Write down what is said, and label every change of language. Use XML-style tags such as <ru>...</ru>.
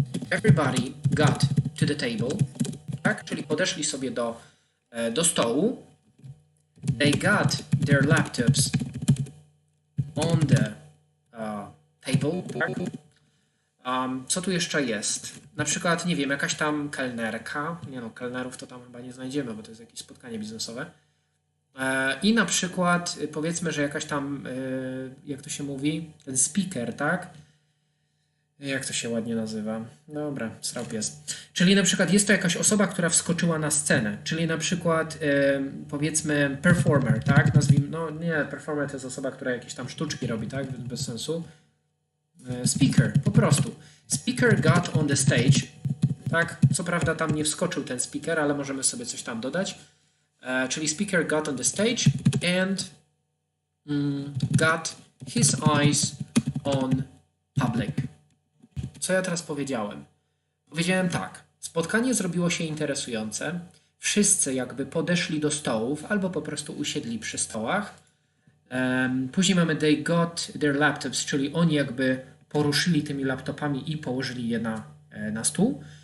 <en>Everybody got to the table.</en> <pl>Tak? Czyli podeszli sobie do stołu.</pl> <en>They got their laptops on the table.</en> <pl>Tak? Co tu jeszcze jest? Na przykład, nie wiem, jakaś tam kelnerka. Nie no, kelnerów to tam chyba nie znajdziemy, bo to jest jakieś spotkanie biznesowe. I na przykład powiedzmy, że jakaś tam, jak to się mówi, ten speaker, tak? Jak to się ładnie nazywa? Dobra, srał pies. Czyli na przykład jest to jakaś osoba, która wskoczyła na scenę. Czyli na przykład powiedzmy performer, tak? Nazwijmy, no nie, performer to jest osoba, która jakieś tam sztuczki robi, tak? Bez sensu. Speaker, po prostu.</pl> <en>Speaker got on the stage.</en> <pl>Tak? Co prawda tam nie wskoczył ten speaker, ale możemy sobie coś tam dodać. Czyli</pl> <en>speaker got on the stage and got his eyes on public.</en> <pl>Co ja teraz powiedziałem? Powiedziałem tak. Spotkanie zrobiło się interesujące. Wszyscy jakby podeszli do stołów albo po prostu usiedli przy stołach. Później mamy</pl> <en>they got their laptops,</en> <pl>czyli oni jakby poruszyli tymi laptopami i położyli je na stół.</pl>